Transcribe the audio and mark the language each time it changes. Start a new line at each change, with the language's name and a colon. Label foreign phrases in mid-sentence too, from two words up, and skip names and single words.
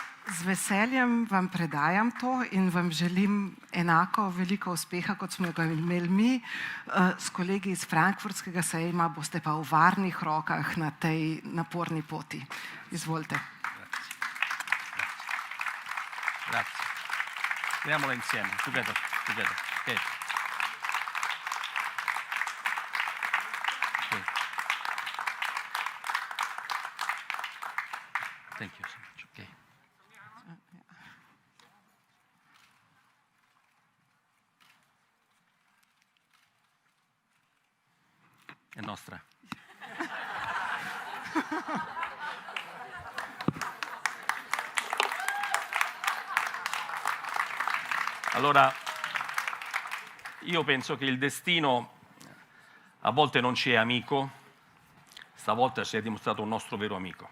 Slovenian: Z veseljem vam predajam to in vam želim enako veliko uspeha, kot smo ga imeli mi. S kolegi iz Frankfurtskega sejma boste pa v varnih rokah na tej naporni poti. Izvolite.
Italian: Grazie. Speriamola insieme,
English: together. Okay. Thank you so much. Okay.
Italian: È nostra. Allora, io penso che il destino a volte non ci è amico, stavolta si è dimostrato un nostro vero amico.